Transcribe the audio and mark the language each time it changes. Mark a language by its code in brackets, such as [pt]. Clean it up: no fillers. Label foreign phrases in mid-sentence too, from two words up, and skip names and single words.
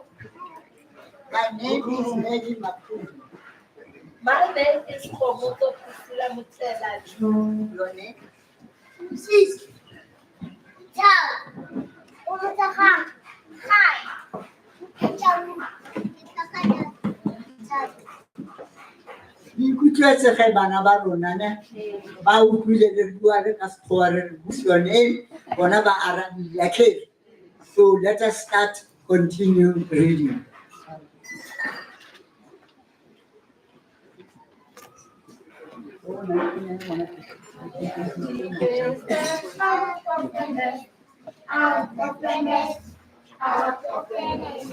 [en] My name is Maggie Makudu. My name is Komoto Kusila Mutela. Your name? Sis. Ciao. Umutaka. Hi. Ciao. [nso] Ikutlwetse ge bana ba rona ne ba utlwile le bua le ka sekgowa re [en] what's your name [nso] bona ba arabile okay. [en] So let us start, continue reading. Out of the nest, out of the nest.